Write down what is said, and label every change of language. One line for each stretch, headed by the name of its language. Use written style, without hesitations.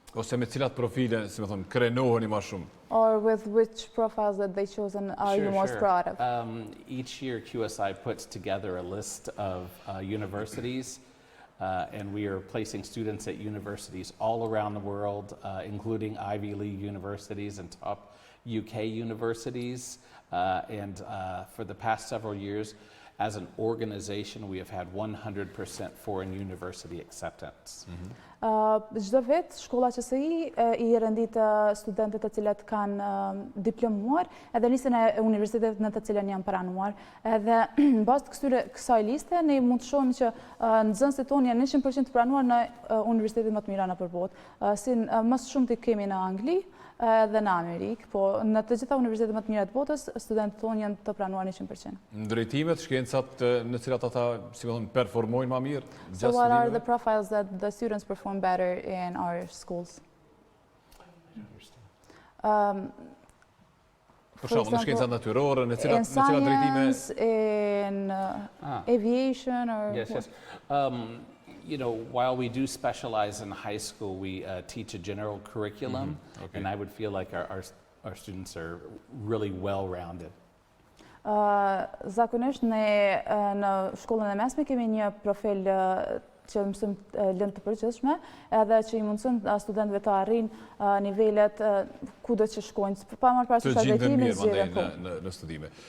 Albanian: Ose me cilat profile, si më thon, krenoheni më shumë?
English: Or with which profiles that they chosen are you most proud of? Each year, QSI puts together a list of universities, and we are placing students at universities all around the world, including Ivy League universities and top UK universities. And for the past several years, as an organization, we have had 100% foreign university acceptance.
Albanian: Çdo vit shkolla QSI I rendit studentët të cilët kanë diplomuar edhe listën e universitetet në të cilën janë pranuar. Edhe në bazë të kësaj liste ne mund të shohim që nxënësit tonë janë 100% të pranuar në universitetet më të mira nëpër botë. Si më shumë të kemi në Angli edhe në Amerikë, po në të gjitha universitetet më të mira të botës studentët tonë janë të pranuar 100%. Drejtimet, shkencat në cilat ata, si më thon, performojnë më mirë gjatë
English: So what are the
Albanian: studimeve?
English: profiles that the students perform better in our schools?
Albanian: Për shembull, në shkencat natyrore, në cilat drejtime?
English: In science, in aviation, or Yes, what? yes. You know, while we do specialize in high school, we teach a general curriculum, Okay. and I would feel like our students are really well-rounded.
Albanian: Zakonisht ne në shkollën e mesme kemi një profil që mësojmë lëndë të përgjithshme, edhe që I mundësojmë studentëve të arrijnë nivelet kudo që shkojnë, pa marrë parasysh Të gjenden drejtimin mirë mandej në studime.